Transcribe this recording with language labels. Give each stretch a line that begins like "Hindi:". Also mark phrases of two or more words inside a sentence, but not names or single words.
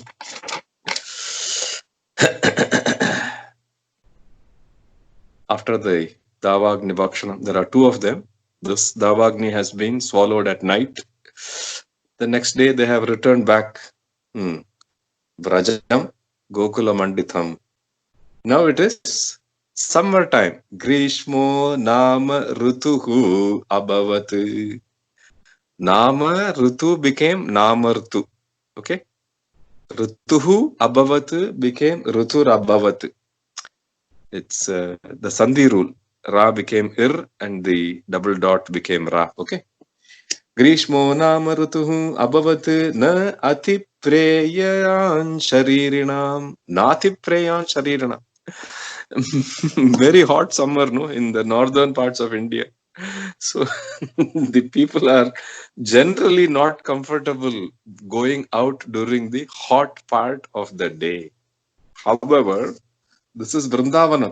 English: After the
Sanskrit: दावाग्नि भक्षणम्,
English: there are two of them. This Davagni has been swallowed at night. The next day they have returned back.
Sanskrit: व्रजं गोकुल मण्डितम्.
English: Now it is summertime.
Sanskrit: ग्रीष्मो नाम ऋतुः अभवत्. नाम ऋतु became Namartu.
English: Okay?
Sanskrit: ऋतुः अभवत् became ऋतुर् अभवत्.
English: It's the Sandhi rule. Ra became Ir and the double dot became Ra. Okay?
Sanskrit: ग्रीष्मो नाम ऋतुः अभवत् न अति प्रियं शरीरिणाम्. नाति प्रियं शरीरिणाम्.
English: Very hot summer, no, in the northern parts of India. So the people are generally not comfortable going out during the hot part of the day. However, this is Vrindavana.